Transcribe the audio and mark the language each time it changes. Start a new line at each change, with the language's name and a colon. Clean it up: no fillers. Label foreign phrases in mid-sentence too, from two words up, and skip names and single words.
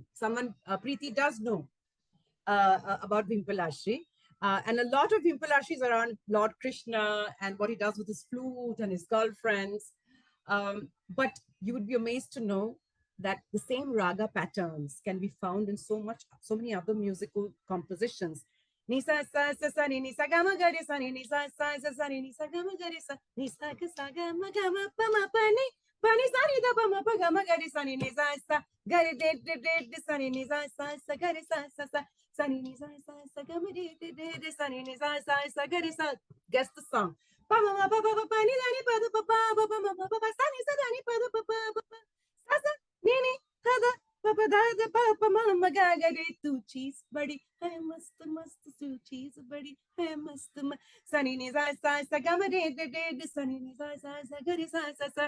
English: Someone, Preeti does know about Bhimpalashri. And a lot of Bhimpalashri is around Lord Krishna and what he does with his flute and his girlfriends. But you would be amazed to know that the same raga patterns can be found in so many other musical compositions. Nisa sa sa sa ni sa ga ma ga re sa ni sa sa sa sa ni sa ga ma ga re sa ni sa ga pa ma pa ni sa ni da pa ma pa ga ma ga re sa ni sa ga re de sa ni sa sa ga re sa sa ni sa sa ga ma de sa ni sa ga re sa. Guess the song. Pa ma pa pa pa ni da ni pa da pa pa pa ma pa pa sa ni sa da ni pa da pa pa sa sa ni da da Papa da papa mama gaga re
Hindi: तू चीज़ बड़ी है मस्त तू चीज़ बड़ी है मस्त sani ni sa ga ma de sani ni sa ga re sa.